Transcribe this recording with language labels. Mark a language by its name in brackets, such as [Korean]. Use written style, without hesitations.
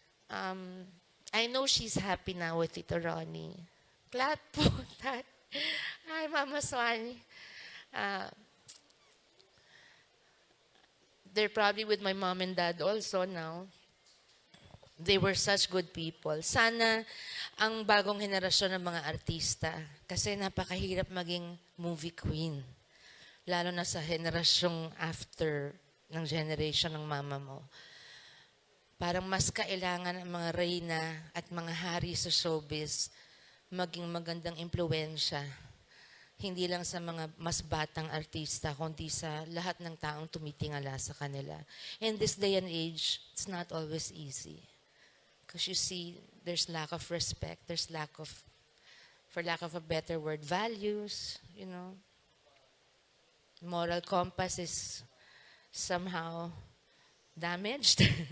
[English] I know she's happy now with Tito Ronnie. Glad po that. Hi, Mama Swani. They're probably with my mom and dad also now. They were such good people. [Filipino] Sana ang bagong henerasyon ng mga artista, kasi napakahirap maging movie queen. Lalo na sa henerasyong after ng generation ng mama mo. parang mas kailangan ang mga reyna at mga hari sa showbiz maging magandang impluwensya. Hindi lang sa mga mas batang artista, kundi sa lahat ng taong tumitingala sa kanila. [English] In this day and age, it's not always easy. Because you see, there's lack of respect, there's lack of, for lack of a better word, values, you know. Moral compass is somehow damaged.